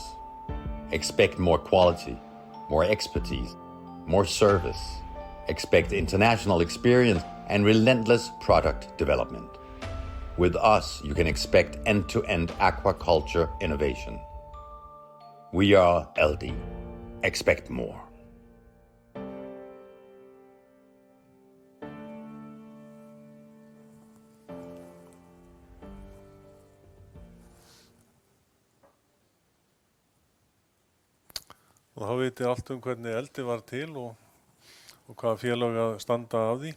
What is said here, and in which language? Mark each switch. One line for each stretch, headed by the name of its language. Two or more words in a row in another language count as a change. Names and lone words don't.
English: Expect more quality, more expertise, more service. Expect international experience and relentless product development. With us, you can expect end-to-end aquaculture innovation. We are LD. Expect more.
Icelandic: Og þá veitir allt hvernig eldi var til og hvaða félag að standa af því.